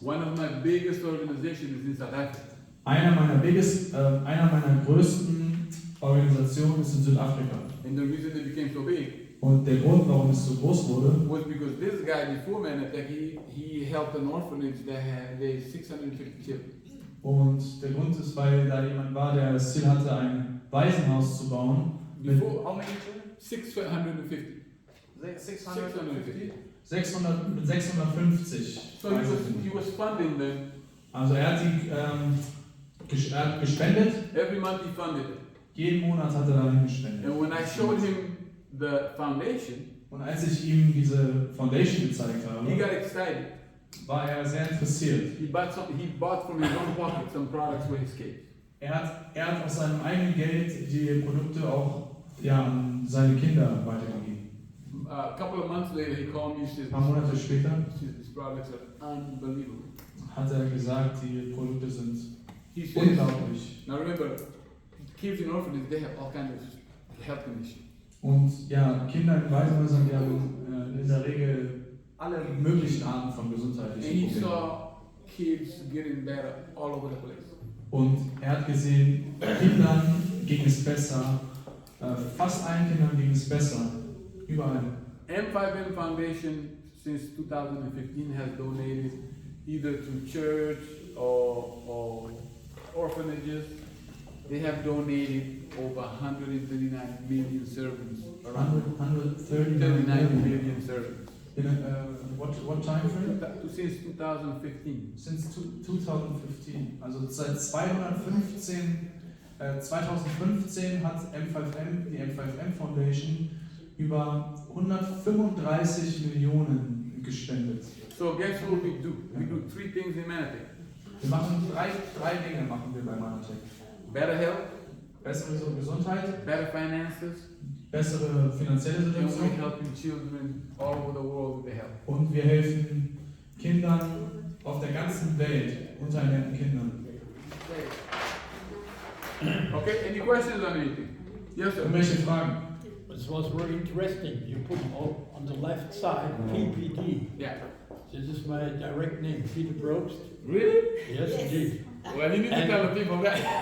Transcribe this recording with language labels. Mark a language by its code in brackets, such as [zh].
[en] One of my biggest organizations is in South Africa. [de] Einer meiner größten Organisationen ist in Südafrika. [en] And the reason it became so big [de] Und der Grund, warum es so groß wurde, [en] was because this guy before Manatech, he helped an orphanage that had 650 children. [de] und der Grund ist, weil da jemand war, der das Ziel hatte, ein Waisenhaus zu bauen. [en] Before, how many children? 650. 650. So he was funding them [de] Also er hat gespendet, [en] Every month he funded it. [de] jeden Monat hat er dahin gespendet. [en] And when I showed him the foundation, [de] Und als ich ihm diese Foundation gezeigt [en] he [de] habe, [en] got excited. [de] war er sehr interessiert. [en] He bought from his own pocket some products for his kids. [de] Er hat aus seinem eigenen Geld die Produkte auch an seine Kinder weitergegeben. [en] A couple of months later, he called me. He says, [de] Ein paar Monate später [en] "These products are unbelievable." [de] hat er gesagt, die Produkte sind [en] He says, [de] unglaublich. [en] "Now remember, kids in orphanages, they have all kinds of health conditions. [de] Und ja, Kinder in Waisenhäusern, die haben in der Regel alle möglichen Arten von [en] And [de] gesundheitlichen [en] he [de] Problemen. [en] saw kids getting better all over the place. [de] Und er hat gesehen, Kindern ging es besser, fast allen Kindern ging es besser, überall. [en] M5M Foundation since 2015 has donated either to church or orphanages. They have donated over 139 million servings around 139 million servings. In what time frame? Since 2015. Since 2015. [de] Also seit 2015 hat M5M, die M5M Foundation, über 135 Millionen gespendet. [en] So guess what we do? We do three things in Manatee. [de] Wir machen drei Dinge machen wir bei Manatec. [en] Better health, [de] Bessere Gesundheit, [en] better finances, [de] bessere finanzielle [en] and we're [de] Situation [en] helping children all over the world with the help. [de] und wir helfen Kindern auf der ganzen Welt, unterernährten Kindern. [en] Okay, any questions on anything? Yes, sir. [de] Irgendwelche Fragen? [en] This was very interesting. You put on the left side PPD. Yeah. This is my direct name, Peter Probst. Really? Yes, indeed. Well, you need to tell the people that.